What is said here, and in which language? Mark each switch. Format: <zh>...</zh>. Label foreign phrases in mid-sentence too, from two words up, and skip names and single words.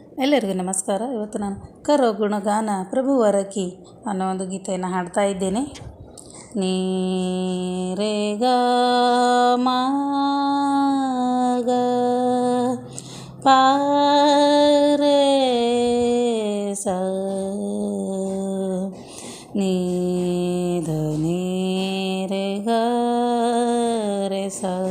<kn>ಎಲ್ಲರಿಗೂ ನಮಸ್ಕಾರ. ಇವತ್ತು ನಾನು ಕರೋ ಗುಣಗಾನ ಪ್ರಭುವರ ಕಿ ಅನ್ನೋ ಒಂದು ಗೀತೆಯನ್ನು ಹಾಡ್ತಾ ಇದ್ದೇನೆ. ನೀ ರೇ ಗ ಮಾ ಗ ಪಾ ರೇ ಸ ನೀ ಧ ನೀ ರೇ ಗ ರೇ ಸ</kn>